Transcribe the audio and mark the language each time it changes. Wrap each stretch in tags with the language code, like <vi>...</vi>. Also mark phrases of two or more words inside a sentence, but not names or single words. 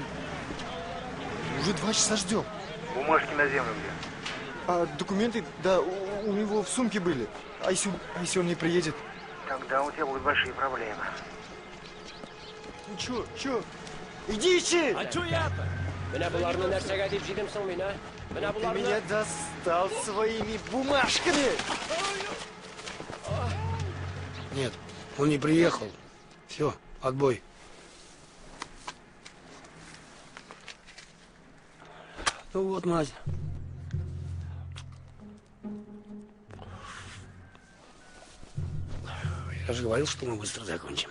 <ru>Уже 2 часа ждем. Бумажки на землю где? А документы, да, у него в сумке были. А если он не приедет? Тогда у тебя будут большие проблемы. Ну чё? Идите! А чё я-то?</ru> <tt>Менә буларны нәрсәгә дип җыйдымсың мин, а? Менә</tt> <ru>Ты</ru> <tt>буларны...</tt> <ru>меня достал своими бумажками! Нет, он не приехал. Все, отбой. Ну вот, Надя. Я же говорил, что мы быстро закончим.</ru>